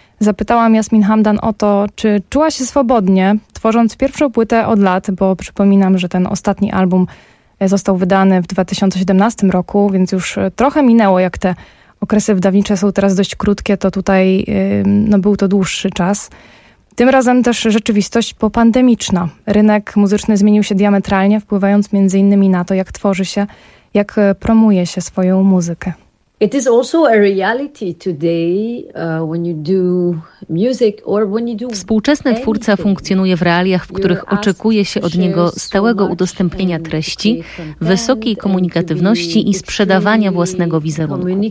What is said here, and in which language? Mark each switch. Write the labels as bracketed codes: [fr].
[pl] Zapytałam Jasmin Hamdan o to, czy czuła się swobodnie, tworząc pierwszą płytę od lat, bo przypominam, że ten ostatni album został wydany w 2017 roku, więc już trochę minęło, jak te okresy wydawnicze są teraz dość krótkie, to tutaj no, był to dłuższy czas. Tym razem też rzeczywistość popandemiczna. Rynek muzyczny zmienił się diametralnie, wpływając między innymi na to, jak tworzy się, jak promuje się swoją muzykę. [en] It is also a reality today when you do music or when you do. [pl] Współczesny twórca funkcjonuje w realiach, w których oczekuje się od niego stałego udostępnienia treści, wysokiej komunikatywności i sprzedawania własnego wizerunku.